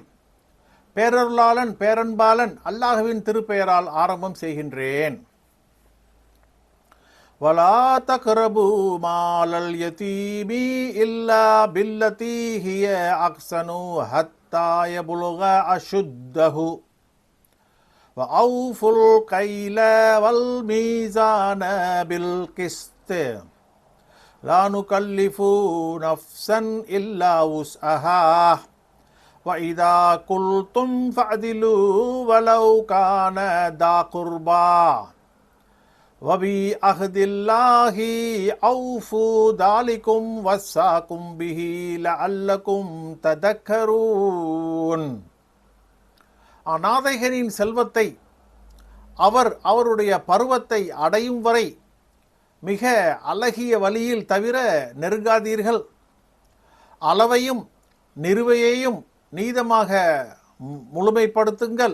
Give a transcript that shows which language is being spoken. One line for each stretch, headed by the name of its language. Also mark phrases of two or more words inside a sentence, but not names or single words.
Tamil: பேரருளாளன் பேரன்பாளன் அல்லாஹ்வின் திருப்பெயரால் ஆரம்பம் செய்கின்றேன்.
Arabic: ولا تقربوا مال اليتيم إلا بالتي هي أحسن حتى يبلغ أشده وَأَوْفُوا الْكَيْلَ وَالْمِيزَانَ بِالْقِسْطِ لَا نُكَلِّفُ نَفْسًا إِلَّا وُسْعَهَا وَإِذَا قُلْتُمْ فَاعْدِلُوا وَلَوْ كَانَ ذَا قُرْبَى وَبِعَهْدِ اللَّهِ أَوْفُوا ذَلِكُمْ وَصَّاكُمْ بِهِ لَعَلَّكُمْ تَذَكَّرُونَ.
Tamil: அநாதைகளின் செல்வத்தை அவருடைய பருவத்தை அடையும் வரை மிக அழகிய வழியில் தவிர நெருங்காதீர்கள். அளவையும் நிறுவையையும் நீதமாக முழுமைப்படுத்துங்கள்.